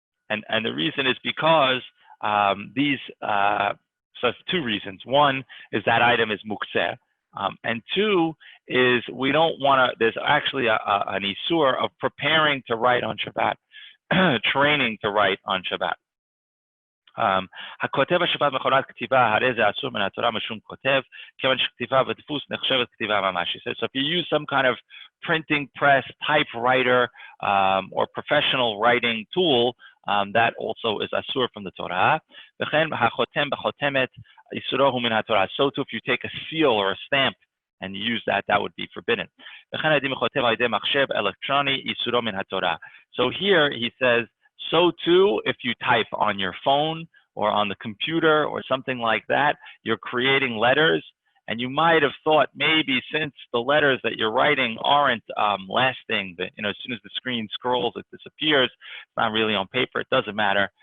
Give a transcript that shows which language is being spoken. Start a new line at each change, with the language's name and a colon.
English: And the reason is because these, so it's two reasons. One is that item is mukseh. And two is we don't want to, there's actually an isur of preparing to write on Shabbat, training to write on Shabbat.
Hebrew: הכותב השבת מכונת כתיבה, הרי זה אסור מן התורה משום כותב, כיוון שכתיבה ודפוס נחשבת כתיבה ממש.
English: So if you use some kind of printing press, typewriter, or professional writing tool, that also is asur from the Torah.
Hebrew: וכן החותם בחותמת, איסורו הוא מן התורה.
English: So too, if you take a seal or a stamp and you use that, that would be forbidden.
Hebrew: וכן הידי מכותב על ידי מחשב אלקטרוני, איסורו מן התורה.
English: So here he says, so too, if you type on your phone or on the computer or something like that, you're creating letters, and you might have thought maybe since the letters that you're writing aren't lasting, that as soon as the screen scrolls, it disappears. It's not really on paper. It doesn't matter.